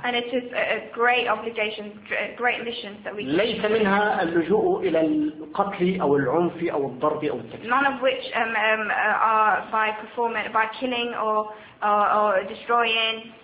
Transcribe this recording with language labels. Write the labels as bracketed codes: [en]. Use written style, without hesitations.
[en] And it is a great obligation, great mission that we. [ar] ليس منها اللجوء إلى القتل أو العنف أو الضرب أو التكفير. [en] None of which are by performing by killing or destroying.